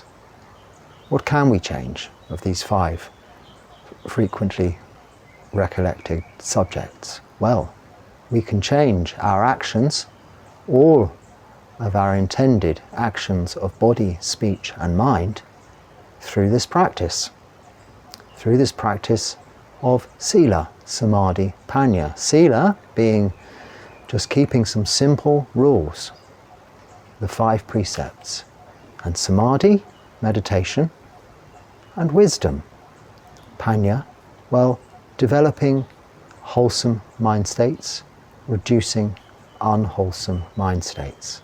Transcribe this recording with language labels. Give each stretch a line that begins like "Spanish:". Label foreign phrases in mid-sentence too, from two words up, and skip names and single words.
English: What can we change of these 5 frequently recollected subjects? Well, we can change our actions, all of our intended actions of body, speech and mind, through this practice of
Pali: sila, samadhi, panya.
English: Sila being just keeping some simple rules, the 5 precepts, and samadhi, meditation, And wisdom, panya, well, developing wholesome mind states, reducing unwholesome mind states.